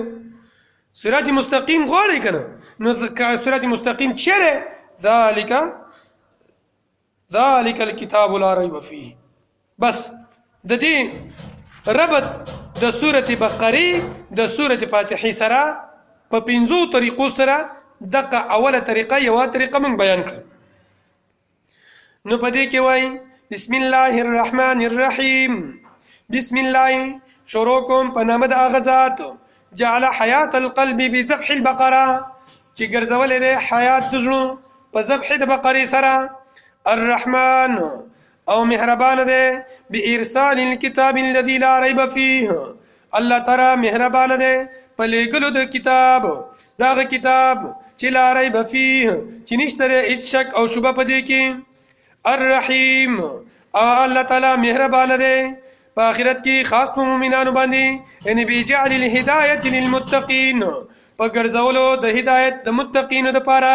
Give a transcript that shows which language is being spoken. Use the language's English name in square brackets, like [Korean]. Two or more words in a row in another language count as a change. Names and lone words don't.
[Arabic] صراط مستقیم [Pashto] غواړي کنه، نو [Arabic] صراط مستقیم [Pashto] چیرې [Arabic] ذالک الكتاب لا ریب فیه. [Pashto] بس د دې ربط د سورته بقره د سورته فاتحه سره په 15 طریقو سره دغه اوله طریقه یو طریقه من بیان کړ. نو په دې کې وای [Arabic] بسم الله الرحمن الرحیم. [Pashto] بسم الله شروع کوم په نام د هغه ذات [Arabic] جعل حیات القلب بذبح البقره [Pashto] چې ګرځولې ده حیات د زړه په ذبح د بقره سره. [Arabic] الرحمن [Pashto] او مهربان ده [Arabic] بارسال الكتاب الذي لا ريب فيه. [Pashto] الله تعالی مهربان ده په لګلو د کتاب داغه کتاب چې [Arabic] لا ریب فيه [Pashto] چې نشته هیڅ شک او شبهه پدې کې. الرحیم او الله تعالی مهربان ده په آخرت کې خاص په مؤمنانو باندې، یعنی [Arabic] بجعل الهدایه للمتقین [Pashto] په ګرځولو د هدایت د متقینو لپاره.